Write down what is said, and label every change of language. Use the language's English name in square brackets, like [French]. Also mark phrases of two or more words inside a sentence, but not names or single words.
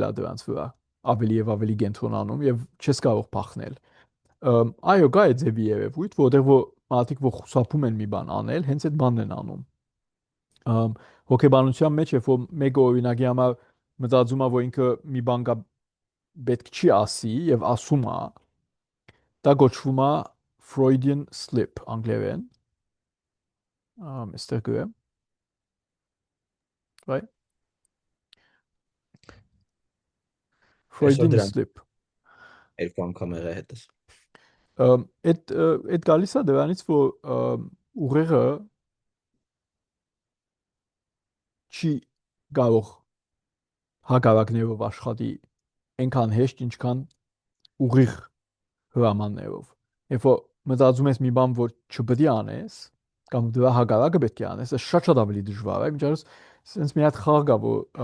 [Armenian] է դրանց վրա ավելի եւ ավելի կենտրոնանում եւ չես կարող փախնել։ Այո, գա է ձևի երևույթ, որտեղ որ մարդիկ որ խուսափում են մի բան անել, հենց այդ բանն են անում։ Հոգեբանության մեջ երբ որ մեկը օրինակի համար մտածում է, որ ինքը մի բան կա պետք չի ասի եւ ասում է, դա գոչվում է [English] Freudian slip [Armenian] անգլերեն։ Mr. [English] Graham։ Right? Freudian slip։ [Armenian] Երկու անգամ եղա հետս։ Այդ գալիս է դրանից, որ ուղեղը չի կարող հակառակներով աշխատի այնքան հեշտ, ինչքան ուղիղ հրամաններով։ Երբ որ մտածում ես մի բան, որ չպետք է անես, կամ դրա հակառակը պետք է անես, դա շատ ավելի դժվար է։ Միջազգ sense մի հատ խաղ կա, որ